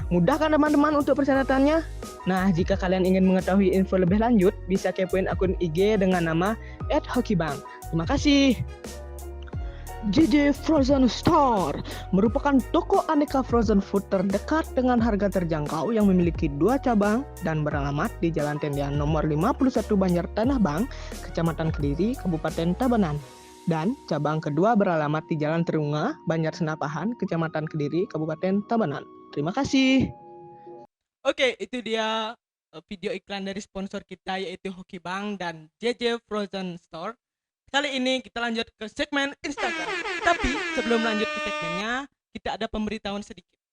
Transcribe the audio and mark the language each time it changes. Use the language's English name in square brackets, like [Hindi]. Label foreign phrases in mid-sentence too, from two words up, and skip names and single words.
[Indonesian] Mudah kan teman-teman untuk persyaratannya? Nah, jika kalian ingin mengetahui info lebih lanjut, bisa kepoin akun IG dengan nama @hokibank. Terima kasih. JJ Frozen Store merupakan toko aneka [English] frozen food [Indonesian] terdekat dengan harga terjangkau yang memiliki 2 cabang dan beralamat di Jalan Tendian nomor 51 Banjar Tanah Bang, Kecamatan Kediri, Kabupaten Tabanan. Dan cabang kedua beralamat di Jalan Terunga, Banjar Senapahan, Kecamatan Kediri, Kabupaten Tabanan. Terima kasih. Oke, itu dia video iklan dari sponsor kita yaitu Hokibank dan JJ Frozen Store. Kali ini kita lanjut ke segmen Instagram. Tapi sebelum lanjut ke segmennya, kita ada pemberitahuan sedikit.